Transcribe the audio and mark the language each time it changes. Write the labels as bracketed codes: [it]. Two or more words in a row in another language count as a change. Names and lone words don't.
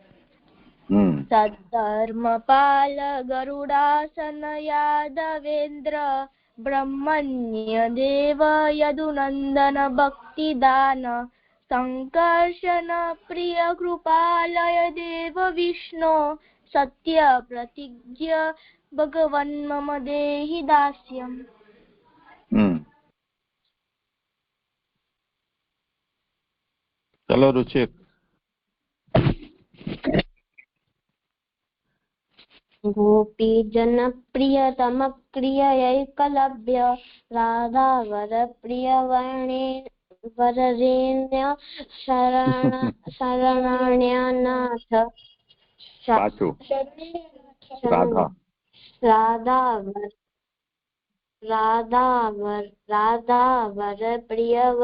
[sa] સદ્ધર્મપાલ ગરુડાસન યાદવેન્દ્ર બ્રહ્મણ્ય દેવ યદુનંદન ભક્તિદાન સંકર્ષણ પ્રિય કૃપાલય દેવ વિષ્ણુ સત્ય પ્રતિજ્ઞ ભગવન મમ દેહિ દાસ્યમ. [gu] ચલો રુચિર. [sa] गोपी जन प्रियतम प्रिय एकलव्य राधावर प्रिय वरेण्य शरण्यानाथ राधावर प्रिय